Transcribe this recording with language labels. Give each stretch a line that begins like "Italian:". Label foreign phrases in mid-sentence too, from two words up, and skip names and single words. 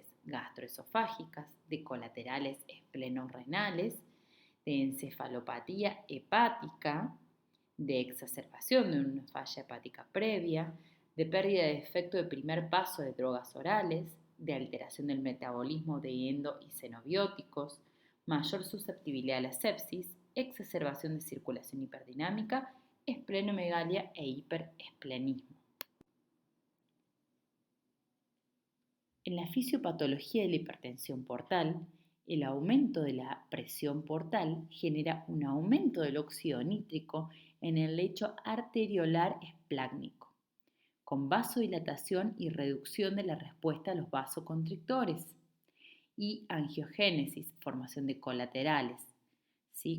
Spanish: gastroesofágicas, de colaterales esplenorrenales, de encefalopatía hepática, de exacerbación de una falla hepática previa, de pérdida de efecto de primer paso de drogas orales, de alteración del metabolismo de endo y xenobióticos, mayor susceptibilidad a la sepsis, exacerbación de circulación hiperdinámica, esplenomegalia e hiperesplenismo. En la fisiopatología de la hipertensión portal, el aumento de la presión portal genera un aumento del óxido nítrico en el lecho arteriolar esplácnico, con vasodilatación y reducción de la respuesta a los vasoconstrictores, y angiogénesis, formación de colaterales, ¿sí?